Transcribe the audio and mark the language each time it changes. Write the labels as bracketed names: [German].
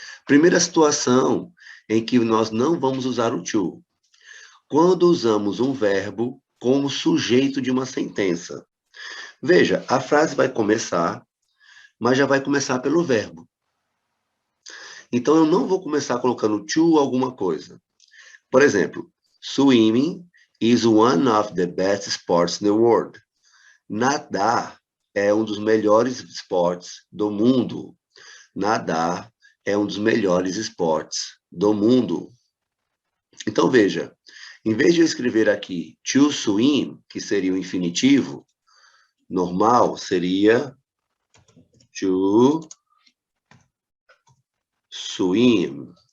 [Portuguese] Primeira situação em que nós não vamos usar o to. Quando usamos um verbo como sujeito de uma sentença. Veja, a frase vai começar, mas já vai começar pelo verbo. Então, eu não vou começar colocando to alguma coisa. Por exemplo, [English] swimming is one of the best sports in the world. [Portuguese] Nadar é um dos melhores esportes do mundo. Nadar é um dos melhores esportes do mundo. Então, veja, em vez de eu escrever aqui to swim, que seria o infinitivo, normal seria to swim.